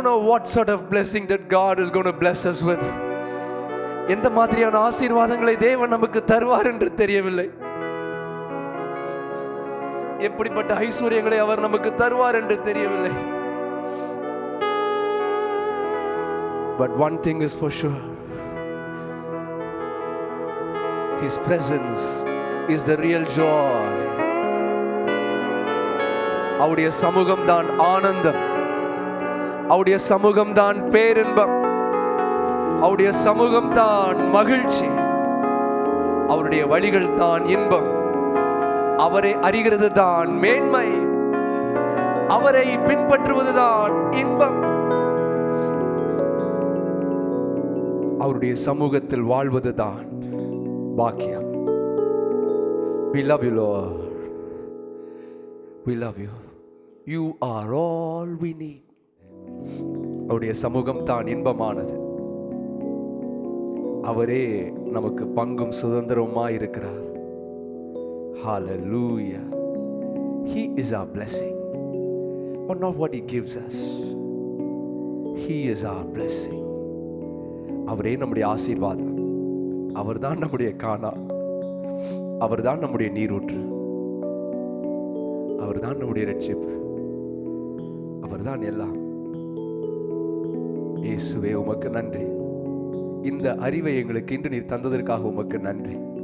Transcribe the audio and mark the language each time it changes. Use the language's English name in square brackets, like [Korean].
[English] what sort of blessing that God is going to bless us with. [Tamil] எந்த மாதிரியான ஆசீர்வாதங்களை தேவன் நமக்கு தருவார் என்று தெரியவில்லை. எப்படிப்பட்ட ஐஸ்வர்யங்களை அவர் நமக்கு தருவார் என்று தெரியவில்லை. [English] But one thing is for sure, His presence is the real joy. [Tamil] அவருடைய சமூகம் தான் ஆனந்தம், அவருடைய சமூகம் தான் பேரின்பம், அவருடைய சமூகம் தான் மகிழ்ச்சி, அவருடைய வழிகள் தான் இன்பம், அவரை அறிகிறது தான் மேன்மை, அவரை பின்பற்றுவது தான் இன்பம், அவருடைய சமூகத்தில் வாழ்வது தான் பாக்கியம். [English] We love you, Lord. We love you. You are all we need. [Tamil] அவருடைய சமூகம் தான் இன்பமானது. அவரே நமக்கு பங்கும் சுதந்திரமாய் இருக்கிறார். [English] Hallelujah. He is our blessing, but not what He gives us. He is our blessing. [Tamil] அவரே நம்முடைய ஆசீர்வாதம், அவர்தான் நம்முடைய கானா, அவர்தான் நம்முடைய நீரூற்று, அவர்தான் நம்முடைய ரட்சிப்பு, அவர்தான் எல்லாம். இயேசுவே உமக்கு நன்றி. இந்த அறிவை எங்களுக்கு இன்று நீர் தந்ததற்காக உமக்கு நன்றி.